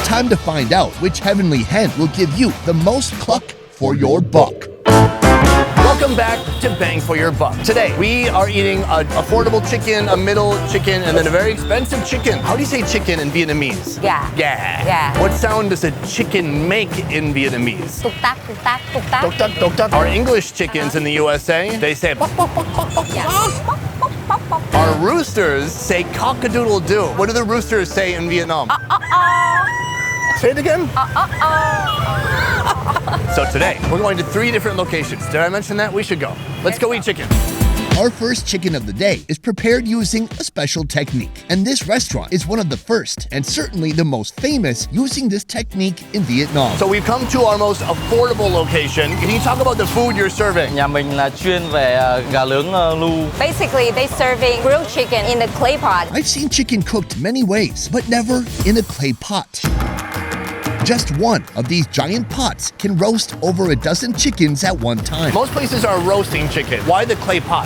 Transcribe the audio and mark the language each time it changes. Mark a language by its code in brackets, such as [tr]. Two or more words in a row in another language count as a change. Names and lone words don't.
[en] Time to find out which heavenly hen will give you the most cluck for your buck. Welcome back to Bang for Your Buck. Today, we are eating an affordable chicken, a middle chicken, and then a very expensive chicken. How do you say chicken in Vietnamese? Yeah. Yeah. Yeah. What sound does a chicken make in Vietnamese? Tuk tak, tuk tak, tuk tak. Tok tok tok tok. Our English chickens in the USA, they say bok, bok, bok, bok, bok. Yeah. Pop, pop, pop, pop. Our roosters say cock-a-doodle-doo. What do the roosters say in Vietnam? Say it again. So today, we're going to 3 different locations. Did I mention that? We should go. Let's go eat chicken. Our first chicken of the day is prepared using a special technique. And this restaurant is one of the first and certainly the most famous using this technique in Vietnam. So we've come to our most affordable location. Can you talk about the food you're serving? [vi] Nhà mình là chuyên về gà nướng lu. [en] Basically, they serving grilled chicken in the clay pot. I've seen chicken cooked many ways, but never in a clay pot. Just one of these giant pots can roast over a dozen chickens at one time. Most places are roasting chicken. Why the clay pot?